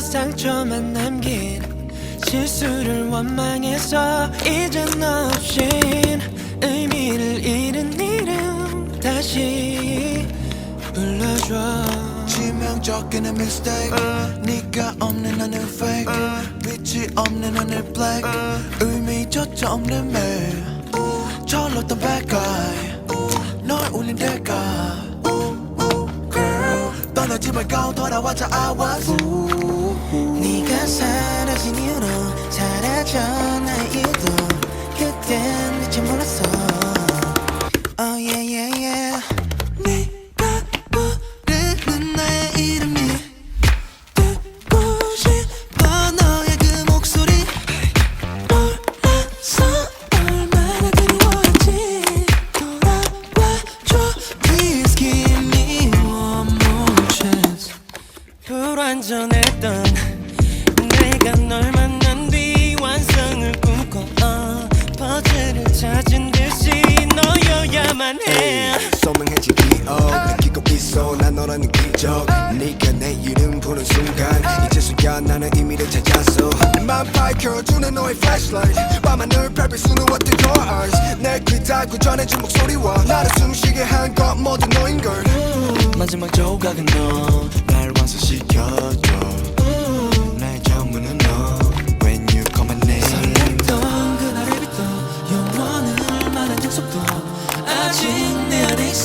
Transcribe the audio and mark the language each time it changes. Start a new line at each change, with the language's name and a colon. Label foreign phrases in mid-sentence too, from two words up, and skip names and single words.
Korean: 상처만 남긴 실수를 원망해서 이젠 너 없인 의미를 잃은 이름 다시 불러줘. 치명적인 mistake 네가 없는 하늘 fake 빛이 없는 하늘 black 의미조차 없는 매일 철렀던
English: bad guy
Korean: 널 울린 대가 떠나지 말고 돌아와줘
English: I was
Korean: 네가 사라진 이후로 사라져 나의 이유도 그땐 미처 몰랐어.
English: Oh yeah yeah yeah.
Korean: 네가 부르는 나의 이름이 듣고 싶어 너의 그 목소리 몰라서 얼마나 그리워했지 돌아와줘
English: Please give me one more chance.
Korean: 불완전했던 내가 널 만난 뒤 완성을 꿈꿔 퍼즐을 찾은 듯이 너여야만 해. 선명해진 기억 느끼고 있어 난 너라는 기적 네가 내 이름 부른 순간 이제서야 나는 의미를 찾았어 맘 밝혀주는 너의 flashlight 밤하늘 별빛 수는
English: what the your eyes
Korean: 내 귀 닫고 전해준 목소리와 나를 숨쉬게 한 것 모두 너인걸 마지막 조각은 너 날 완성시켜줘 나의 전부는 너
English: When you call my name
Korean: 설렜던 그날을 빚도 영원을 말한 약속도 아직 내 안에 있어.